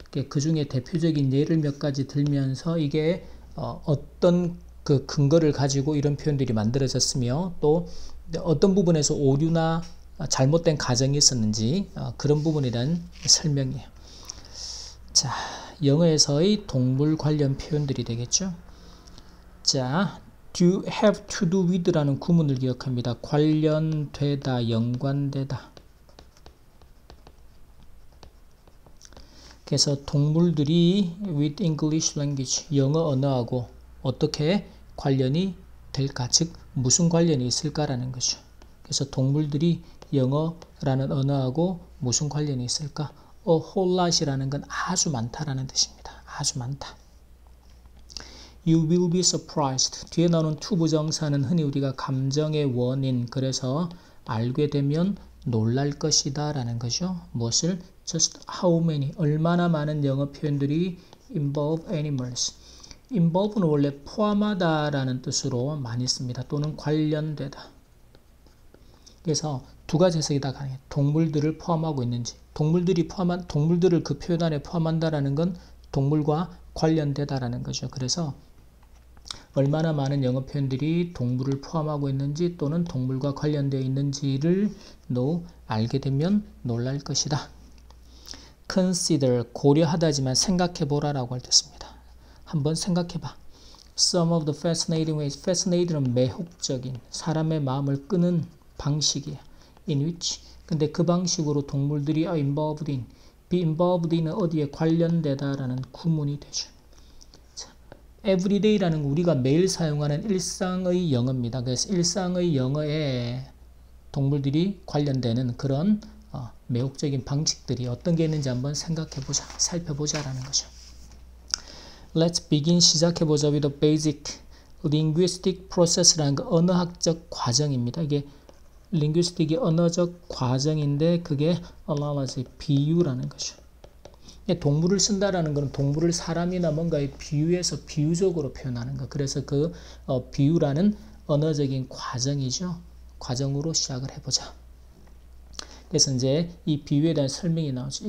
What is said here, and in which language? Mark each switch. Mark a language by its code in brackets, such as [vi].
[ko] 그 중에 대표적인 예를 몇 가지 들면서 이게 어떤 그 근거를 가지고 이런 표현들이 만들어졌으며 또 어떤 부분에서 오류나 잘못된 가정이 있었는지 그런 부분에 대한 설명이에요. 자, 영어에서의 동물 관련 표현들이 되겠죠. 자, [en] do have to do with [ko] 라는 구문을 기억합니다. 관련되다, 연관되다. 그래서 동물들이 [en] with English language, [ko] 영어 언어하고 어떻게 관련이 될까? 즉, 무슨 관련이 있을까라는 거죠. 그래서 동물들이 영어라는 언어하고 무슨 관련이 있을까? A whole lot이라는 건 아주 많다라는 뜻입니다. 아주 많다. [en] You will be surprised. [ko] 뒤에 나오는 to 부정사는 흔히 우리가 감정의 원인, 그래서 알게 되면 놀랄 것이다 라는 거죠. 무엇을? [en] Just how many, [ko] 얼마나 많은 영어 표현들이 [en] involve animals. [ko] involve는 원래 포함하다 라는 뜻으로 많이 씁니다. 또는 관련되다. 그래서 두 가지 해석이 다 가능해요. 동물들을 포함하고 있는지, 동물들을 그 표현 안에 포함한다라는 건 동물과 관련되다라는 거죠. 그래서 얼마나 많은 영어 표현들이 동물을 포함하고 있는지 또는 동물과 관련되어 있는지를 알게 되면 놀랄 것이다. Consider, 고려하다지만 생각해보라라고 할 때 씁니다. 한번 생각해봐. [en] Some of the fascinating ways, [ko] fascinating은 매혹적인, 사람의 마음을 끄는 방식이에요. [en] In which, [ko] 근데 그 방식으로 동물들이 [en] are involved in, be involved in [ko] 은 어디에 관련되다라는 구문이 되죠. 자, everyday라는 우리가 매일 사용하는 일상의 영어입니다. 그래서 일상의 영어에 동물들이 관련되는 그런 매혹적인 방식들이 어떤 게 있는지 한번 생각해보자, 살펴보자라는 거죠. [en] Let's begin, [ko] 시작해보자 [en] with a basic linguistic process [ko] 라는 거 언어학적 과정입니다. 이게 linguistic이 언어적 과정인데 그게 analogy, 비유라는 거죠. 동물을 쓴다라는 것은 동물을 사람이나 뭔가에 비유해서 비유적으로 표현하는 거. 그래서 그 비유라는 언어적인 과정이죠. 과정으로 시작을 해보자. 그래서 이제 이 비유에 대한 설명이 나오죠.